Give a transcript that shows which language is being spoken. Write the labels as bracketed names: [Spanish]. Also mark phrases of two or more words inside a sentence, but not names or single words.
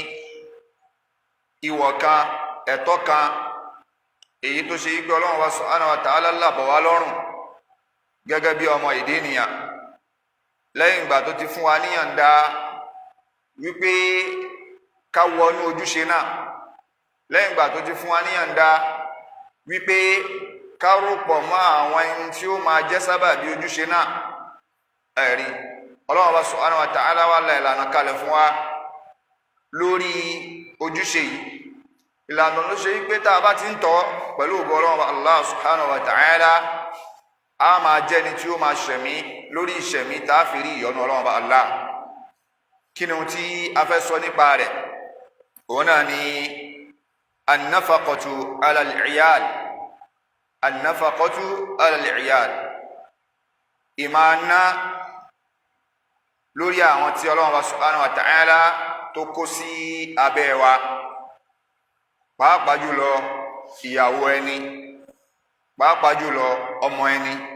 [Yoruba] ìwọ̀ kan, ẹ̀tọ́ kan, èyí tó ṣe wípé Ọlọ́run wa [Arabic] سبحانه وتعالى [Yoruba] lábọ̀ wá lọ́rùn gẹ́gẹ́ bí ọmọ ìdí ènìyàn lẹ́yìn ìgbà tó ti fún wa níyànda wípé ká wọnú ojúṣe náà, lẹ́yìn ìgbà tó ti fún wa níyànda wípé ká rúpọ̀ mọ́ àwọn ẹni tí ó máa jẹ́ sábàbí ojúṣe náà. Ẹ̀rí Ọlọ́run wa [Arabic] سبحانه وتعالى [Yoruba] wá la ìlànà kalẹ̀ fún wa lórí ojúṣe yìí, ìlànà ló ṣe wípé tá a bá ti ń tọ́ pẹ̀lú ògo Ọlọ́run wa Allah [Arabic] سبحانه وتعالى, [Yoruba] a máa jẹ́ ni tí ó máa ṣẹ̀mí lórí ìṣẹ̀mí tá a fi rí ìyọ́nú Ọlọ́run bá Allah. Kí ni ohun tí a fẹ́ sọ nípa rẹ̀? Òun náà ni [Arabic] النفقة على العيال, النفقة على العيال, [Yoruba] ìmáná lórí àwọn tí Ọlọ́run bá [Arabic] سبحانه وتعالى [Yoruba] tó kó sí abẹ́ wa, pàápàá jùlọ ìyàwó ẹni, pàápàá jùlọ ọmọ ẹni.